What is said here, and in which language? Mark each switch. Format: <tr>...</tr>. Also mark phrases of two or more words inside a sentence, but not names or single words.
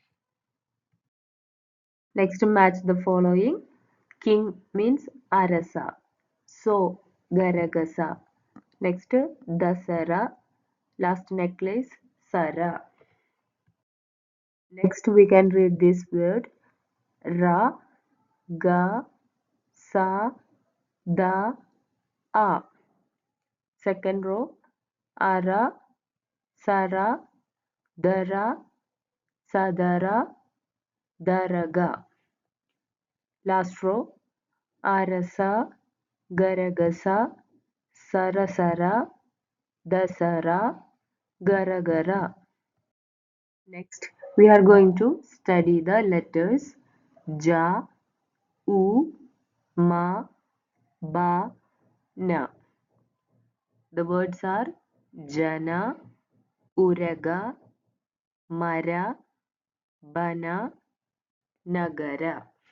<en>Next match the following. King means Arasa. So Garagasa. Next Dasara. Last necklace Sara. Next we can read this word</en> <kn>ರ, ಗ, ಸ, ದ, ಅ.</kn> <en>Second row</en> <kn>ಅರ, ಸರ, ದರ, ಸದರ, ದರಗ.</kn> <en>Last row</en> <kn>ಅರಸ, ಗರಗಸ, ಸರಸರ, ದಸರ, ಗರಗರ.</kn> <en>Next, we are going to study the letters</en> <kn>ಜ, ಉ, ಮ, ಬ, ನ.</kn> <en>The words are</en> <kn>ಜನ, ಉರಗ, ಮರ, ಬನ,</kn> <en>Nagara.</en>